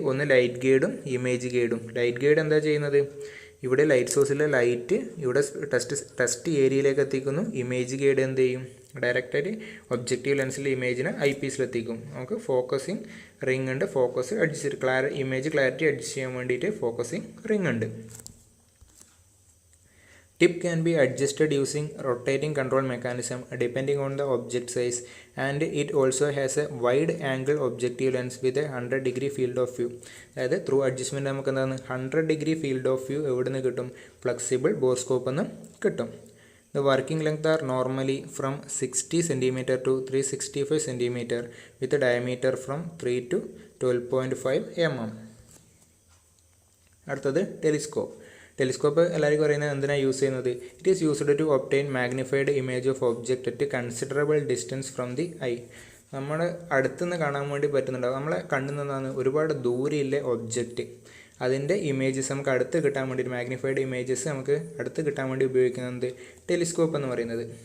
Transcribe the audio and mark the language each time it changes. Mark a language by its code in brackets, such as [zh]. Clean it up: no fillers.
[ml] ഒന്ന് light ഗൈഡും image ഗൈഡും. Light guide എന്താ ചെയ്യുന്നത്, ഇവിടെ ലൈറ്റ് സോഴ്സിലെ ലൈറ്റ് ഇവിടെ ടെസ്റ്റ് ഏരിയയിലേക്ക് എത്തിക്കുന്നു. ഇമേജ് ഗൈഡ് എന്ത് ചെയ്യും, ഡയറക്റ്റായിട്ട് ഒബ്ജക്റ്റീവ് ലെൻസിലെ ഇമേജിനെ ഐ പീസിലെത്തിക്കും. നമുക്ക് ഫോക്കസിങ് റിംഗ് ഉണ്ട്, focus adjust image clarity adjust ചെയ്യാൻ വേണ്ടിയിട്ട് ഫോക്കസിങ് റിംഗ് ഉണ്ട്. [en] Tip can be adjusted using rotating control mechanism depending on the object size, and it also has a wide angle objective lens with a 100-degree field of view. [ml] അതായത് through adjustment നമുക്ക് എന്താണ് [en] 100-degree field of view [ml] എവിടെ നിന്ന് കിട്ടും, flexible ബോർസ്കോപ്പ് നിന്ന് കിട്ടും. [en] The working length are normally from 60 cm to 365 cm with a diameter from 3 to 12.5 mm. [ml] അടുത്തത് telescope എല്ലാവർക്കും അറിയുന്നത് എന്തിനാണ് യൂസ് ചെയ്യുന്നത്, [en] It is used to obtain magnified image of object at considerable distance from the eye. [ml] നമ്മൾ അടുത്തുനിന്ന് കാണാൻ വേണ്ടി പറ്റുന്നുണ്ടാവും. നമ്മളെ കണ്ണിൽ നിന്നാണ് ഒരുപാട് ദൂരെയുള്ള ഒബ്ജക്റ്റ്, അതിൻ്റെ ഇമേജസ് നമുക്ക് അടുത്ത് കിട്ടാൻ വേണ്ടി, മാഗ്നിഫൈഡ് ഇമേജസ് നമുക്ക് അടുത്ത് കിട്ടാൻ വേണ്ടി ഉപയോഗിക്കുന്നത് ടെലിസ്കോപ്പ് എന്ന് പറയുന്നത്.